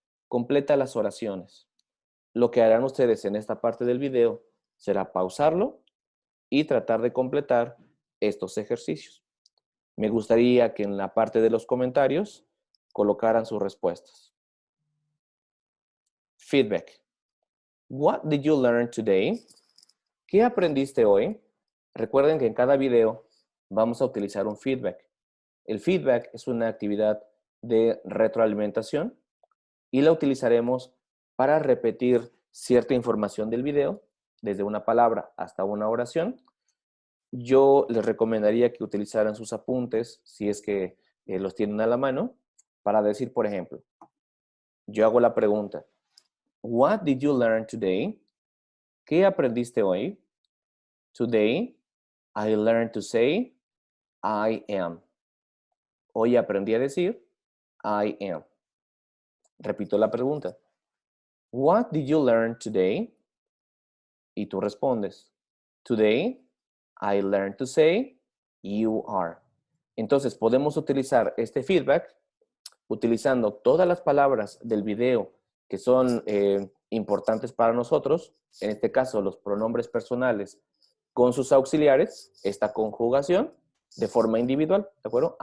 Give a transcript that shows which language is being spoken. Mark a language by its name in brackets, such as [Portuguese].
[Spanish] Completa las oraciones. Lo que harán ustedes en esta parte del video será pausarlo y tratar de completar estos ejercicios. Me gustaría que en la parte de los comentarios colocaran sus respuestas. [English] Feedback. What did you learn today? [Spanish] ¿Qué aprendiste hoy? Recuerden que en cada video vamos a utilizar un feedback. El feedback es una actividad de retroalimentación y la utilizaremos para repetir cierta información del video, desde una palabra hasta una oración. Yo les recomendaría que utilizaran sus apuntes, si es que los tienen a la mano, para decir, por ejemplo, yo hago la pregunta, [English] What did you learn today? [Spanish] ¿Qué aprendiste hoy? [English] Today, I learned to say, I am. [Spanish] Hoy aprendí a decir, [English] I am. [Spanish] Repito la pregunta. [English] What did you learn today? [Spanish] Y tú respondes, [English] Today, I learned to say, you are. [Spanish] Entonces, podemos utilizar este feedback utilizando todas las palabras del video que son importantes para nosotros, en este caso los pronombres personales con sus auxiliares, esta conjugación de forma individual, ¿de acuerdo?